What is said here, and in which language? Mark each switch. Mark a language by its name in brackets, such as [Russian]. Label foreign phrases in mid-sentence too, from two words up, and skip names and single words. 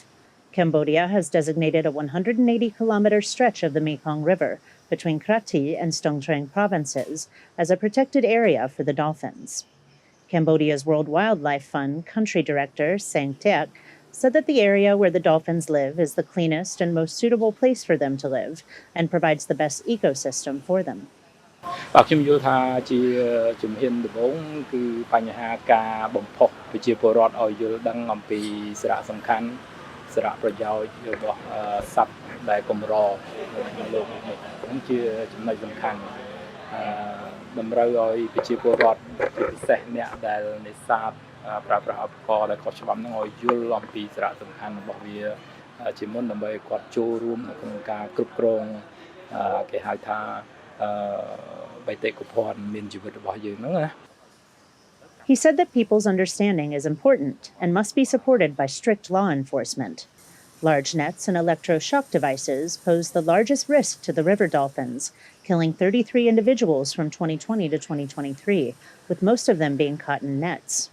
[English] Cambodia has designated a 180-kilometer stretch of the Mekong River between Kratie and Stung Treng provinces as a protected area for the dolphins. Cambodia's World Wildlife Fund country director, Sang Teak, said that the area where the dolphins live is the cleanest and most suitable place for them to live and provides the best ecosystem for them. [Khmer] ខ្ញុំយល់ថាជាជំហានដំបូងគឺបញ្ហាការបំផុសប្រជាពលរដ្ឋឲ្យយល់ដឹងអំពីសារៈសំខាន់សារៈប្រយោជន៍របស់សត្វដែលកម្រនៅលោកនេះហ្នឹងជាចំណុចសំខាន់តម្រូវឲ្យប្រជាពលរដ្ឋជាពិសេសអ្នកដែលនេសាទប្រើប្រាស់ឧបករណ៍ដែលខុសច្បាប់ហ្នឹងឲ្យយល់អំពីសារៈសំខាន់របស់វាជាមុនដើម្បីគាត់ចូលរួមក្នុងការគ្រប់គ្រងគេហៅថា [English] He said that people's understanding is important and must be supported by strict law enforcement. Large nets and electroshock devices pose the largest risk to the river dolphins, killing 33 individuals from 2020 to 2023, with most of them being caught in nets.